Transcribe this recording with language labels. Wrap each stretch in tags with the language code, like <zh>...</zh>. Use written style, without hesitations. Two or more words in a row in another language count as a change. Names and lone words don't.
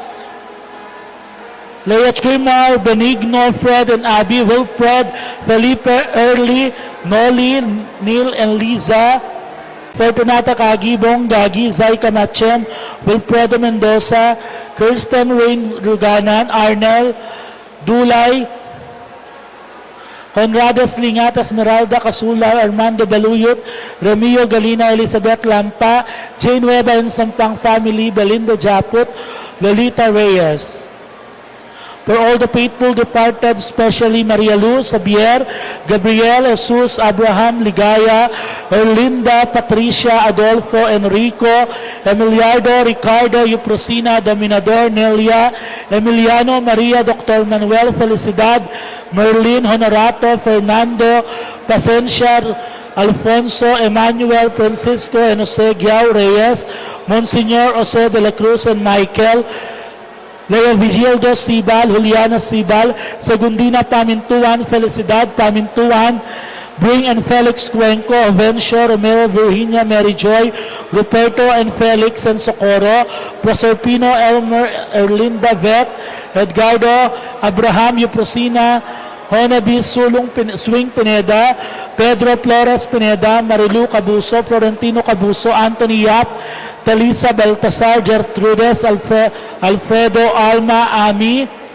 <en>Leah Trimar, Benigno, Fred and Abby, Wilfred, Felipe, Early, Noli, Neil and Liza, Fortunata Kagibong, Gagi, Zay Kamachem, Wilfredo Mendoza, Kirsten Rain Ruganan, Arnel, Dulay, Conrades Lingat, Esmeralda Casula, Armando Baluyot, Remio Galina, Elizabeth Lampa, Jane Weba and Sampang Family, Belinda Japut, Lolita Reyes. For all the faithful departed, especially Maria Luz, Javier, Gabriel, Jesus, Abraham, Ligaya, Erlinda, Patricia, Adolfo, Enrico, Emiliardo, Ricardo, Euprosina, Dominador, Nelia, Emiliano, Maria, Dr. Manuel, Felicidad, Merlin, Honorato, Fernando, Pasencia, Alfonso, Emmanuel, Francisco, and Jose Giao Reyes, Monsignor Jose de la Cruz, and Michael, Leo Vigildo Sibal, Juliana Sibal, Segundina Pamintuan, Felicidad Pamintuan, Bring and Felix Cuenco, Ovencio, Romero, Virginia, Mary Joy, Ruperto and Felix and Socorro, Proserpino, Elmer, Erlinda Vet, Edgardo, Abraham, Euprosina, Honabi, Swing Pineda, Pedro Flores Pineda, Marilu Cabuso, Florentino Cabuso, Anthony Yap, Talisa Baltasar, Gertrudes, Alfredo, Alma, Ami,</en>